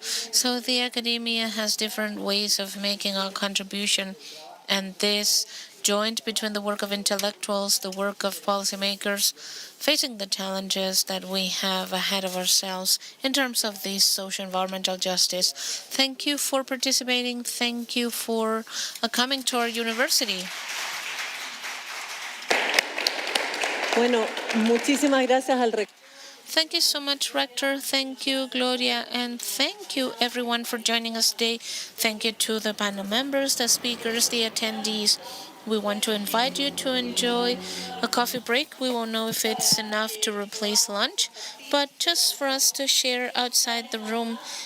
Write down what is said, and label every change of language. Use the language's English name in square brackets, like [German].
[English] So the academia has different ways of making a contribution, and this joint between the work of intellectuals, the work of policymakers, facing the challenges that we have ahead of ourselves in terms of this social environmental justice. Thank you for participating. Thank you for coming to our university. [Spanish] Bueno, muchísimas gracias al rector. [English] Thank you so much, Rector. Thank you, Gloria. And thank you, everyone, for joining us today. Thank you to the panel members, the speakers, the attendees. We want to invite you to enjoy a coffee break. We won't know if it's enough to replace lunch, but just for us to share outside the room.